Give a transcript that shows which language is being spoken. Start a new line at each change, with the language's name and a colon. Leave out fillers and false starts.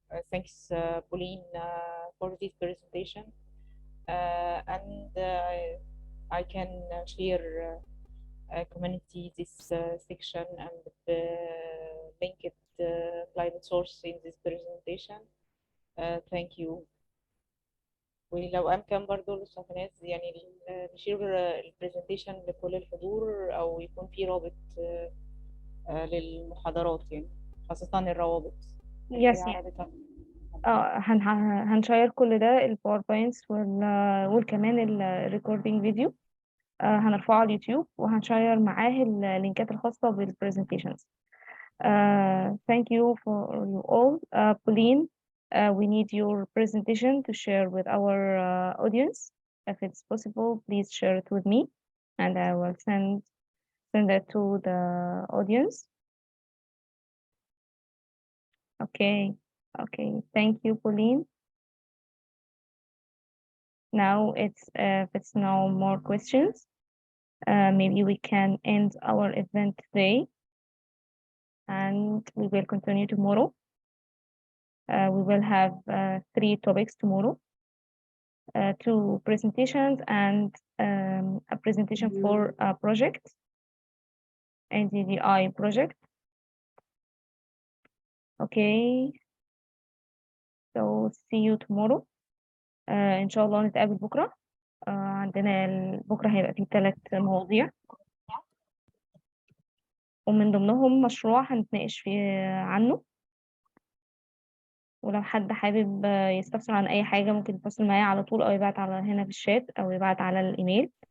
English: Thanks Pauline for this presentation and I can share community this section and link it climate source in this presentation. Thank you.
Arabic: ولو أمكن برضو للسافيناز يعني نشير البرزنتيشن لكل الحضور، أو يكون في رابط للمحاضرات يعني، خاصة الروابط. يس هنشير كل ده، الباوربوينتس وكمان الريكوردينج فيديو هنرفعه على اليوتيوب، وهنشير معاه اللينكات الخاصة بالبرزنتيشنز.
English: Thank you for you all. Pauline, we need your presentation to share with our audience. If it's possible, please share it with me, and I will send it to the audience. Okay. Thank you, Pauline. Now if it's no more questions, maybe we can end our event today, and we will continue tomorrow. We will have 3 topics tomorrow, 2 presentations and a presentation for a project, NDDI project. Okay, so see you tomorrow.
Arabic: إن شاء الله نتقابل بكرة. عندنا بكرة هيبقى فيه 3 مواضيع، ومن ضمنهم مشروع هنتناقش فيه عنه. ولو حد حابب يستفسر عن أي حاجة ممكن يتواصل معايا على طول، أو يبعت على هنا في الشات، أو يبعت على الإيميل.